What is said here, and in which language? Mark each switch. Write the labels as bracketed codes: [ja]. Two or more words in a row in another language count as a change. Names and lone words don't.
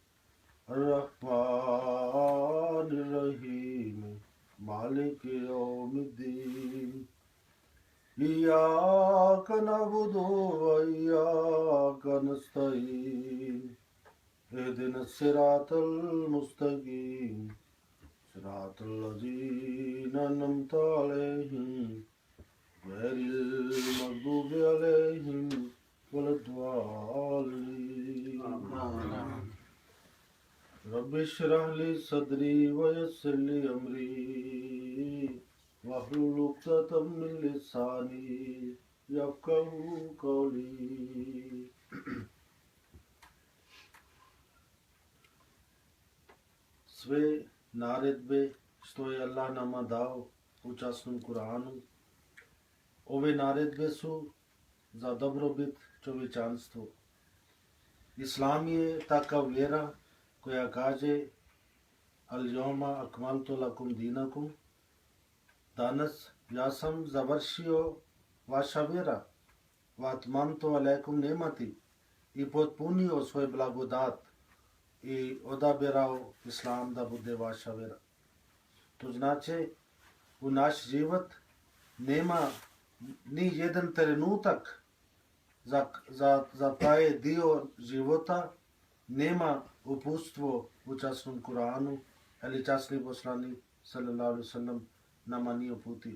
[ar] الرحمن الرحيم مالك يوم الدين إياك نعبد وإياك نستعين اهدنا الصراط المستقيم صراط الذين أنعمت عليهم غير المغضوب عليهم ولا الضالين رب اشرح لي صدري ويسر لي أمري واحلل عقدة من لساني يفقهوا قولي. [bs] Sve naredbe što je Allah nama dao u časnom Kur'anu, ove naredbe su za dobrobit čovječanstvu. Islam je takav vjera koja kaže [ar] اليوم أكملت لكم دينكم, [bs] danas ja sam završio vaša vjera, [ar] وأتممت عليكم نعمتي, [bs] i potpunio svoj blagodat i odabirao Islam da bude vaša vjera. To znači u naš život nema ni jedan trenutak za taj dio života nema uputstvo u časnom Kur'anu, ali časni poslanik [ar] صلى الله عليه وسلم [bs] nama nije uputio.